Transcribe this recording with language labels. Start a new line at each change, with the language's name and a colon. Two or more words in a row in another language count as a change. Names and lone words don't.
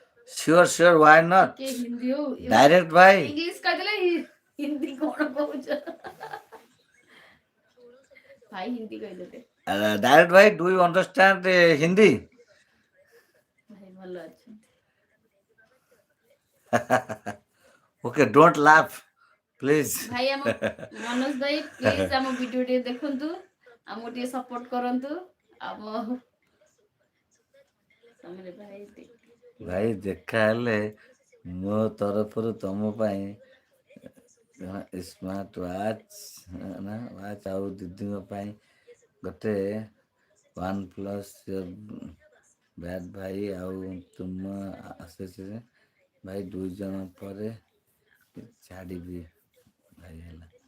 English: Sure, sure, why not?
Odia: ଟିକେ ହିନ୍ଦୀ ହଉ Direct ଭାଇ ଇଂଲିଶ କହିଦେଲେ ହିନ୍ଦୀ କଣ କହୁଛ ଭାଇ ହିନ୍ଦୀ କହିଦେଲେ direct ଭାଇ,
English: do you understand Hindi?
Odia: ଭାଇ ଭଲ ଅଛନ୍ତି
English: Okay, don't laugh, please.
Odia: ଭାଇ ଆମ ମନୋଜ ଭାଇ ପ୍ଲିଜ ଆମ ଭିଡିଓ ଟିକେ ଦେଖନ୍ତୁ ଆମକୁ ଟିକେ ସପୋର୍ଟ କରନ୍ତୁ ଆମ ସମରେ ଭାଇ ଭାଇ ଦେଖା ହେଲେ ମୋ ତରଫରୁ ତମ ପାଇଁ
English: smart watch
Odia: ନା ୱାଚ୍ ଆଉ ଦିଦିଙ୍କ ପାଇଁ ଗୋଟେ OnePlus ବ୍ୟାଟ୍ ଭାଇ ଆଉ ତୁମ ଆସେସରି ଭାଇ 2 ଜଣ ପରେ ଛାଡ଼ିବି ଭାଇ ହେଲା